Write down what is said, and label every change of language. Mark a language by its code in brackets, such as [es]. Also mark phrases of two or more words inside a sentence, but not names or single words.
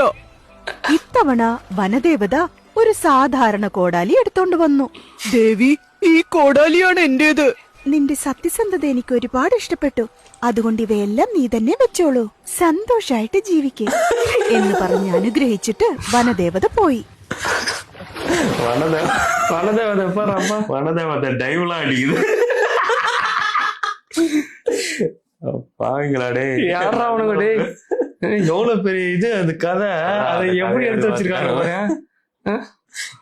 [ml] ഇത്തവണ വനദേവത ഒരു സാധാരണ കോടാലി എടുത്തോണ്ട് വന്നു. ദേവി, ഈ കോടാലിയാണ് എന്റേത്. നിന്റെ സത്യസന്ധത എനിക്ക് ഒരുപാട് ഇഷ്ടപ്പെട്ടു. അതുകൊണ്ട് ഇവയെല്ലാം നീ തന്നെ വെച്ചോളൂ. സന്തോഷായിട്ട് ജീവിക്കേ എന്ന് പറഞ്ഞ് അനുഗ്രഹിച്ചിട്ട് വനദേവത പോയി. [ta] வனதேவதை டைவ்ல அடிக்குது. பாவீங்களாடே, யாரா அவனுக்கு டேய், எவ்வளவு பெரிய இது அந்த கதை. அதை எப்படி எடுத்து வச்சிருக்காங்க?